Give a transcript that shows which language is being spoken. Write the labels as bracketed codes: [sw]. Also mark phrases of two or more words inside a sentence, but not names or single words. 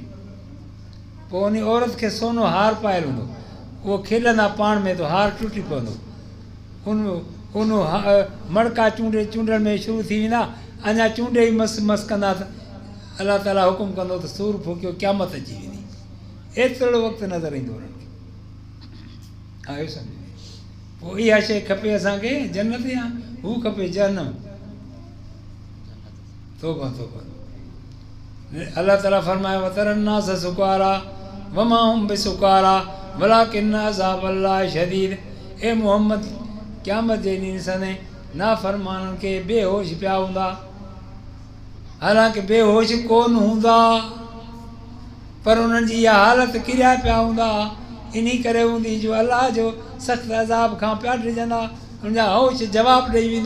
[sd] पोइ उन औरत खे सोनो हार पायल हूंदो, उहो खेॾंदा पाण में त हार टुटी पवंदो, उन मणका चूंडण में शुरू थी वेंदा, अञा चूंडे ई मस मस कंदा त अलाह ताला हुकुम कंदो त सूर फूकियो, क़यामत अची वेंदी। एतिरो वक़्तु नज़र ईंदो उन्हनि खे। आयो सम्झ में? पोइ इहा शइ खपे असांखे, जन्नत या हू खपे जहन्नम। तौबा तौबा। अलाह ताला फरमायो [ar] وترى الناس سكارى وما هم بسكارى ولكن عذاب الله شديد. [sd] ए मोहम्मद, क़यामत जे ॾींहुं ॾिसंदे नाफ़रमाननि खे बेहोश पिया हूंदा, हालांकि बेहोश कोन हूंदा, पर उन्हनि जी इहा हालत किरिया पिया हूंदा। इन करे हूंदी जो अलाह जो सख़्तु अज़ाब खां पिया डिॼंदा, हुनजा होश जवाबु ॾेई वेंदा।